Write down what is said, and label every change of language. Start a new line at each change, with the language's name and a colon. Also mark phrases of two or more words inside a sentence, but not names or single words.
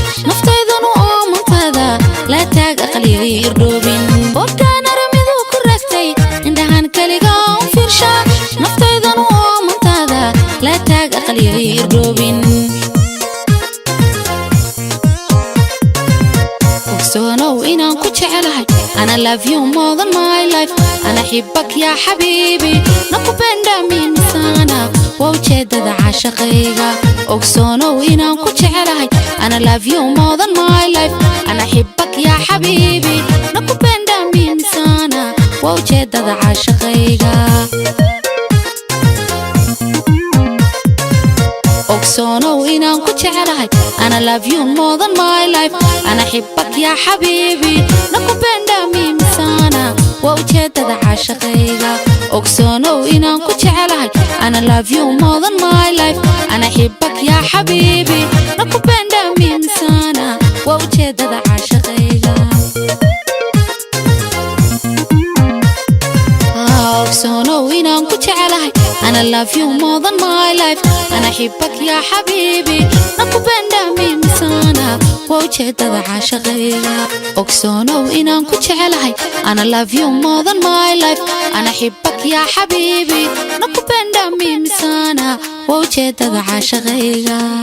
Somali: Naftaydan u oomantaada, la taag aqliga irdhoobin. Bobkaan aramidu ku raagtay, indhahan kaliga u fiirsha. Naftaydan u oomantaada, la taag aqliga irdhoobin. Ogsoonow inaan ku jecelahay,
English: and I love you more than my life.
Arabic: أنا أحبك يا حبيبي,
Swahili: nakupenda mimi sana.
Somali: Waa ujeedada caashaqayga. Ogsoonow inaan ku jecelahay,
English: أنا love you more than my life.
Arabic: أنا أحبك يا حبيبي.
Swahili: Nakupenda mimi sana.
Somali: Waa ujeedada caashaqayga. Ogsoonow inaan ku jecelahay.
English: أنا love you more than my life.
Arabic: أنا أحبك يا حبيبي.
Swahili: Nakupenda mimi sana.
Somali: Waa ujeedada caashaqayga. caashaqayga. Ogsoonow inaan ku jecelahay.
English: And I love you more than my life.
Arabic: أنا أحبك يا حبيبي.
Swahili: Nakupenda mimi sana.
Somali: Waa ujeedada caashaqayga. Ah, ogsoonow inaan ku jecelahay.
English: And I love you more than my life.
Arabic: أنا أحبك يا حبيبي.
Swahili: Nakupenda mimi sana.
Somali: Waa ujeedada caashaqayga. Ogsoonow inaan ku jecelahay.
English: Ana love you more than my life.
Arabic: أنا أحبك يا حبيبي.
Swahili: Nakupenda mimi sana.
Somali: Waa ujeedada caashaqayga.